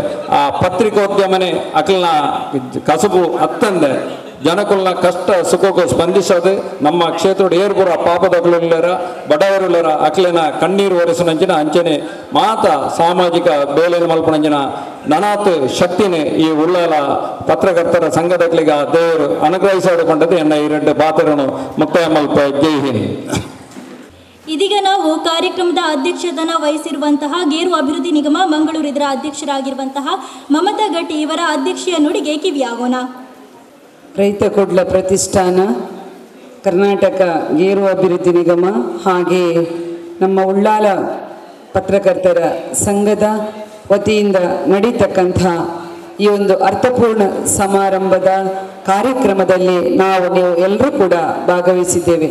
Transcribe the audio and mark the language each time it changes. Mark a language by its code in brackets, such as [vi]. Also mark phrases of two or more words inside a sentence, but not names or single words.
[tcy] ಆ ಪತ್ರಿಕೋದ್ಯಮನೆ ಅಕಲ್ನ ಕಸಬು ಅತ್ತಂದೆ ಜನಕುಲ್ನ [kn] ಕಷ್ಟ ಸುಖಕ್ಕೂ ಸ್ಪಂದಿಸೋದು ನಮ್ಮ ಕ್ಷೇತ್ರದ [tcy] ಏರ್ಪುರ ಪಾಪದಗಳುಳ್ಳರ ಬಡವರುಳ್ಳರ ಅಕ್ಲಿನ ಕಣ್ಣೀರು ಒರೆಸಿನಂಚಿನ ಅಂಚನೆ ಮಾತ ಸಾಮಾಜಿಕ ಬೇಲೆನ ಮಲ್ಪನಂಚಿನ ನನಾತ್ ಶಕ್ತಿನೇ ಈ ಉಳ್ಳಾಲ ಪತ್ರಕರ್ತರ ಸಂಘದಕ್ಲಿಗ [kn] ದೇವರು ಅನುಗ್ರಹಿಸಿಕೊಂಡದ್ದು [tcy] ಎನ್ನ ಈ ಎರಡು ಪಾತ್ರನು ಮುಕ್ತಾಯ ಮಲ್ಪ. [hi] जय हिंद. [kn] ಇದೀಗ ನಾವು ಕಾರ್ಯಕ್ರಮದ ಅಧ್ಯಕ್ಷತನ ವಹಿಸಿರುವಂತಹ ಗೇರು ಅಭಿವೃದ್ಧಿ ನಿಗಮ ಮಂಗಳೂರು ಇದರ ಅಧ್ಯಕ್ಷರಾಗಿರುವಂತಹ ಮಮತಾ ಗಟ್ಟಿ ಇವರ ಅಧ್ಯಕ್ಷೀಯ ನುಡಿಗೆ ಕಿವಿಯಾಗೋಣ. ರೈತ ಕುಡ್ಲ ಪ್ರತಿಷ್ಠಾನ, ಕರ್ನಾಟಕ ಗೇರು ಅಭಿವೃದ್ಧಿ ನಿಗಮ ಹಾಗೆ ನಮ್ಮ ಉಳ್ಳಾಲ ಪತ್ರಕರ್ತರ ಸಂಘದ ವತಿಯಿಂದ ನಡೀತಕ್ಕಂಥ ಈ ಒಂದು ಅರ್ಥಪೂರ್ಣ ಸಮಾರಂಭದ ಕಾರ್ಯಕ್ರಮದಲ್ಲಿ ನೀವು ಎಲ್ಲರೂ ಕೂಡ ಭಾಗವಹಿಸಿದ್ದೇವೆ.